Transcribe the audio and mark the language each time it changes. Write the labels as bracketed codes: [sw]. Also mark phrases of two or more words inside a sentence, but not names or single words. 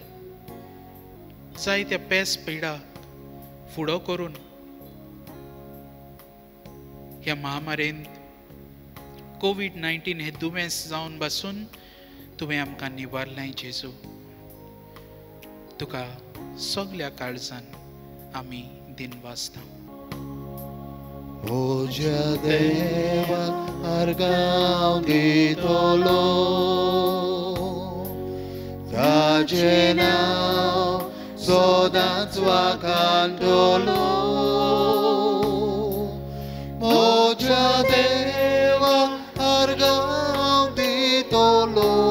[kok] जायत्या पेस पिडाक फुडो करून ह्या महामारेंत कोविड-19 हे दुयेंस जावन पासून तुवें आमकां निवारलें. जेजू, तुका सगल्या काळजान आमी दिन वाजता. Oja Deva argam ditolo Tajenau sodan swakandolo Oja Deva argam ditolo